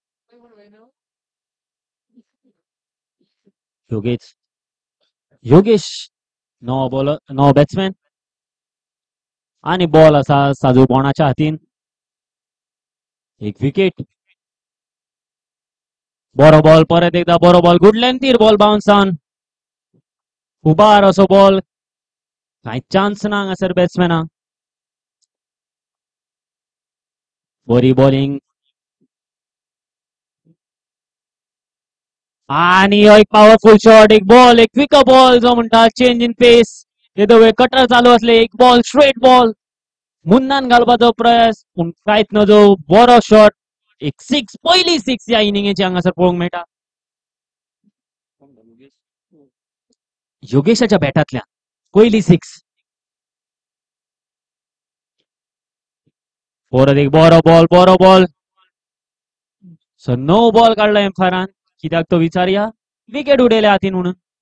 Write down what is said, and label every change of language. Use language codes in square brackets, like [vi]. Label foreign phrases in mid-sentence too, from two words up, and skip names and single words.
[kok] योगेश योगेश [en] no bowler no batsman [kok] आणि बॉल असा साजू बोणाच्या हातीन एक विकेट बरो बॉल परत एकदा बरो बॉल गुड लेंथीर [en] ball bounce on [kok] उबार असो बॉल कांय चान्स ना हांगासर बॅट्समॅनाक बरी बॉलिंग आणि एक [en] powerful shot [kok] एक बॉल एक [en] quick ball [kok] जो म्हणटा [en] change in pace [kok] येदो वेळ कटर चालू असले एक बॉल [en] straight ball [kok] मुन्नान घालपाचो प्रयास पूण कांयच नजो बरो शॉट एक सिक्स पहिली सिक्स ह्या इनिंगेची हांगासर पळोवंक मेळटा योगेशाच्या बॅटांतल्यान पहिली सिक्स परत एक बरो बॉल [en] so no ball [kok] काढला एम्पायरान कित्याक तो विचारया विकेट उडयल्या हातीन म्हणून